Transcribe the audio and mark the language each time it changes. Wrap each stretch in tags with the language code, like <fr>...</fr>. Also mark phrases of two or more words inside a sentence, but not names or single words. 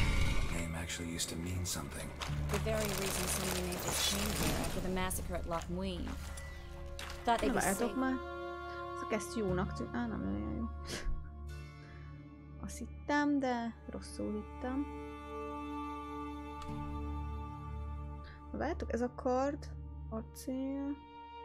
<en>Name actually used to mean something. The very reason so many mages came here after the massacre at Loch Muin. Thought they</en> <hu>Na</hu> <en>could</en> <hu>várjatok</hu> <en>save...</en> <hu>már. Ezt jónak tűnt. Á, nem olyan jó. Azt hittem, de rosszul hittem. Na várjátok, ez a kard, acél...</hu>